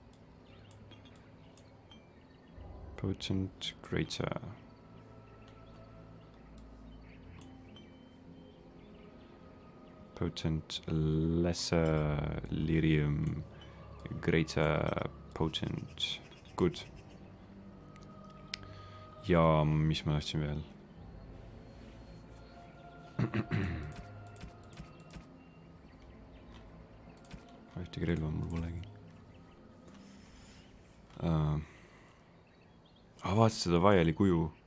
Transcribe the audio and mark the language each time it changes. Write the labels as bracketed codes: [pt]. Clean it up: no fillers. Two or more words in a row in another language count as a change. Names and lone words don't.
[en] Potent greater. Potent lesser lyrium, greater potent. Good. [et] Ja mis ma tahtsin veel? Ühtegi relva mul polegi. Vaata seda vaiali kuju.